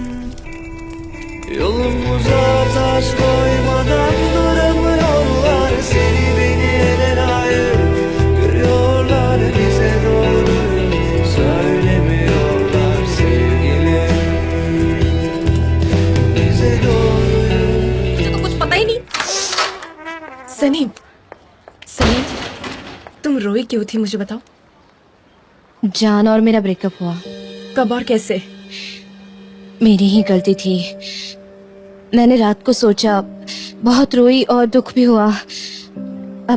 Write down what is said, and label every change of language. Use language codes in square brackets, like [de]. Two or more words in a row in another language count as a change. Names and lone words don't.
[tr] Yolumuza taş koymadan duramıyorlar, seni beni ele layık görüyorlar, bize doğruyu söylemiyorlar sevgilim. Bize doğruyu. [ur] مجھے تو کچھ پتا ہی نہیں. سنیم، سنیم، تم روئی کیوں تھی، مجھے بتاؤ. جان اور میرا بریک اپ ہوا. کب اور کیسے? میری ہی غلطی تھی. میں نے رات کو سوچا، بہت روئی اور دکھ بھی ہوا.